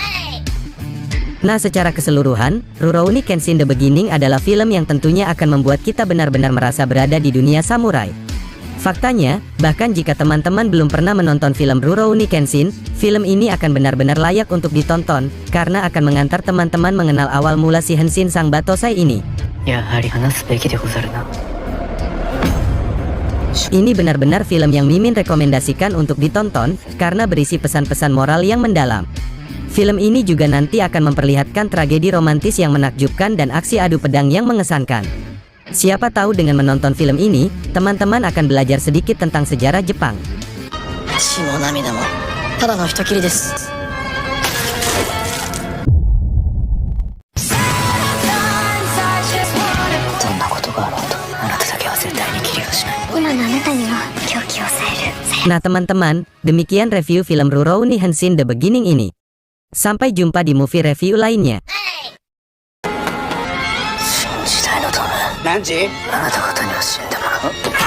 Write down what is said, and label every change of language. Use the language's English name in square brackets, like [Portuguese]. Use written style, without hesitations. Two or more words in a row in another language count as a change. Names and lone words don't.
[Indonesian] Nah secara keseluruhan, Rurouni Kenshin The Beginning adalah film yang tentunya akan membuat kita benar-benar merasa berada di dunia samurai. Faktanya, bahkan jika teman-teman belum pernah menonton film Rurouni Kenshin, film ini akan benar-benar layak untuk ditonton, karena akan mengantar teman-teman mengenal awal mula si Henshin sang Batosai ini. [Japanese] やはり話すべきでござるな。 [Indonesian] Ini benar-benar film yang Mimin rekomendasikan untuk ditonton, karena berisi pesan-pesan moral yang mendalam. Film ini juga nanti akan memperlihatkan tragedi romantis yang menakjubkan dan aksi adu pedang yang mengesankan. Siapa tahu dengan menonton film ini, teman-teman akan belajar sedikit tentang sejarah Jepang. [Japanese] 血も涙もただの人斬りです。どんなことがあろうとあなただけは絶対に切りはしない。今のあなたには狂気を抑える。 [Indonesian] Nah teman-teman, demikian review film Rurouni Kenshin The Beginning ini. Sampai jumpa di [English] movie review [Indonesian] lainnya. [Japanese] 新時代のトム、何時？あなた方には死んでもらう。